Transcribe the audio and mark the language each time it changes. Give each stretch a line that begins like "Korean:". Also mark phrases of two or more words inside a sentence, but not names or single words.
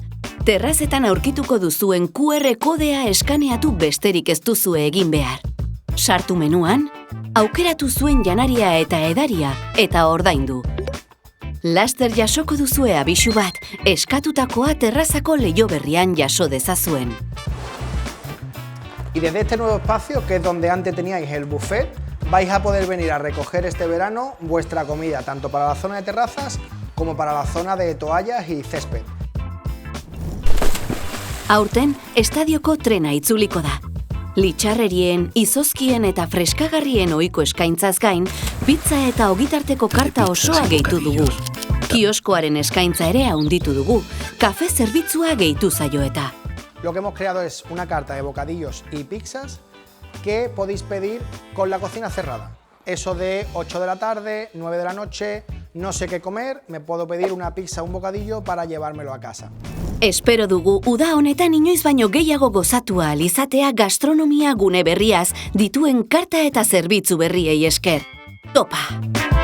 Basque: Terrazetan aurkituko duzuen QR kodea eskaneatu besterik ez duzue egin behar. Sartu menuan, aukeratu zuen janaria eta edaria eta ordaindu. Laster jasoko duzue abisu bat, eskatutakoa terrazako leiho berrian jaso dezazuen.
Spanish: Y desde este nuevo espacio, que es donde antes teníais el buffet, vais a poder venir a recoger este verano vuestra comida, tanto para la zona de terrazas como para la zona de toallas y césped.
Basque: Aurten, estadioko trena itzuliko da. Litxarrerien, izozkien eta freskagarrien ohiko eskaintzaz gain, pizza eta ogitarteko karta osoa gehitu dugu. Kioskoaren eskaintza ere handitu dugu, kafe zerbitzua gehitu zaio eta.
Spanish: Lo que hemos creado es una carta de bocadillos y pizzas que podéis pedir con la cocina cerrada. Eso de 8 de la tarde, 9 de la noche, no sé qué comer, me puedo pedir una pizza o un bocadillo para llevármelo a casa.
Basque: Espero dugu uda honetan inoiz baino gehiago gozatu ahal izatea gastronomia gune berriaz dituen karta eta zerbitzu berriei esker. Topa!